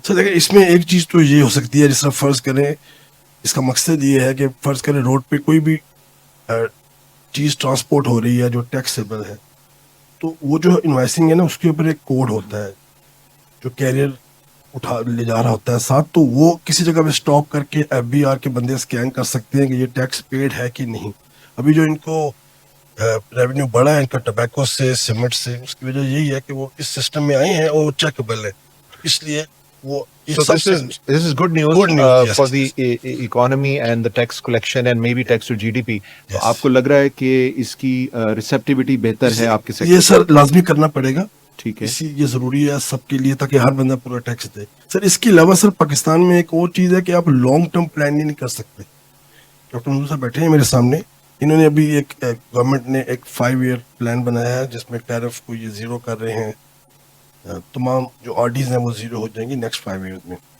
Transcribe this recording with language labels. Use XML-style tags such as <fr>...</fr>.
<ur>سر دیکھیں اس میں ایک چیز تو یہ ہو سکتی ہے, جس طرح فرض کریں, اس کا مقصد یہ ہے کہ فرض کریں روڈ پہ کوئی بھی چیز ٹرانسپورٹ ہو رہی ہے جو ٹیکسیبل ہے, تو وہ جو انوائسنگ ہے نا, اس کے اوپر ایک کوڈ ہوتا ہے جو کیریئر اٹھا لے جا رہا ہوتا ہے ساتھ, تو وہ کسی جگہ پہ اسٹاپ کر کے FBR کے بندے اسکین کر سکتے ہیں کہ یہ ٹیکس پیڈ ہے کہ نہیں. ابھی جو ان کو ریونیو بڑھا ہے ان کا ٹبیکو سے, سیمنٹ سے, اس کی وجہ یہی ہے کہ وہ اس سسٹم میں آئے ہیں اور چیکبل ہے, اس لیے وہ</ur> <en>So this is good news, Good news, yes, for the yes. economy and the tax collection and maybe tax to GDP.</en> <ur>تو آپ کو لگ رہا ہے کہ اس کی ریسیپٹیوٹی بہتر ہے آپ کے یہ سیکٹر؟ سر لازمی کرنا پڑے گا, ٹھیک ہے. اسی یہ ضروری ہے سب کے لیے تاکہ ہر بندہ پورا ٹیکس دے. سر اس کے علاوہ سر پاکستان میں ایک اور چیز ہے کہ آپ لانگ ٹرم پلان نہیں کر سکتے. ڈاکٹر منظور صاحب بیٹھے ہیں میرے سامنے, انہوں نے ابھی ایک گورنمنٹ نے ایک 5 ایئر پلان بنایا ہے جس میں ٹیرف کو یہ زیرو کر رہے ہیں, تمام جو RDs ہیں وہ زیرو ہو جائیں گی نیکسٹ 5 ایئرز میں.</ur>